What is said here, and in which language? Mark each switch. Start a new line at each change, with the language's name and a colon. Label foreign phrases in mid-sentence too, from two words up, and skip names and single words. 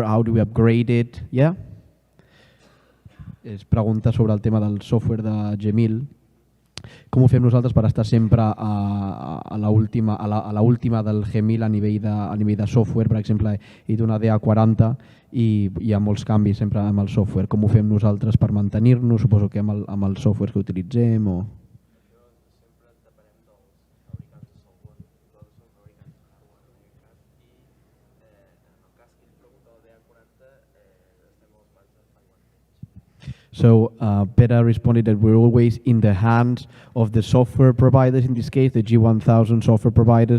English: How do we upgrade it? Yeah?
Catalan: Es pregunta sobre el tema del software de G1000. Com ho fem nosaltres per estar sempre a la última del G1000 a nivell de software? Per exemple, he dit una DA40 i hi ha molts canvis sempre amb el software. Com ho fem nosaltres per mantenir-nos? Suposo que amb el software que utilitzem o...
English: So Peter responded that we're always in the hands of the software providers, in this case, the G1000 software providers.